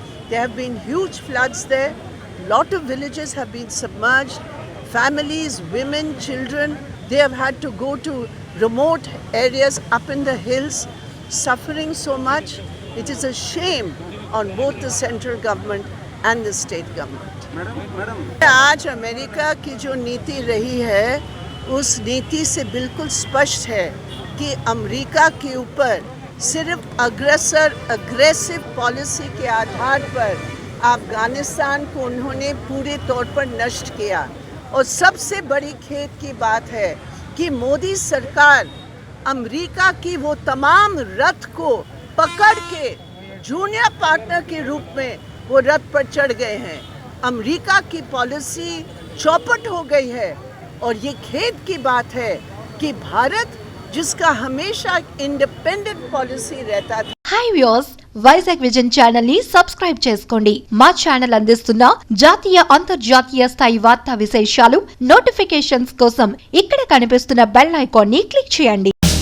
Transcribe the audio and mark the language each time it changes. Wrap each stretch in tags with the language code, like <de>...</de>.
<en>There have been huge floods there. Lot of villages have been submerged. Families, women, children, they have had to go to remote areas up in the hills, suffering so much. It is a shame on both the central government and the state government.</en> <hi>आज America की जो नीति रही है, उस नीति से बिल्कुल स्पष्ट है कि अमेरिका के ऊपर सिर्फ अग्रेसिव पॉलिसी के आधार पर अफगानिस्तान को उन्होंने पूरे तौर पर नष्ट किया। और सबसे बड़ी खेद की बात है कि मोदी सरकार अमेरिका की वो तमाम रथ को पकड़ के जूनियर पार्टनर के रूप में वो रथ पर चढ़ गए हैं। अमेरिका की पॉलिसी चौपट हो गई है और ये खेद की बात है कि भारत जिसका हमेशा इंडिपेंडेंट पॉलिसी रहता था।</hi> <te>Hi viewers, Vizag vision channel ని సబ్స్క్రైబ్ చేసుకోండి. మా ఛానల్ అందిస్తున్న జాతీయ అంతర్జాతీయ స్థాయి వార్తా విశేషాలు నోటిఫికేషన్స్ కోసం ఇక్కడ కనిపిస్తున్న బెల్ ఐకాన్ ని క్లిక్ చేయండి.</te>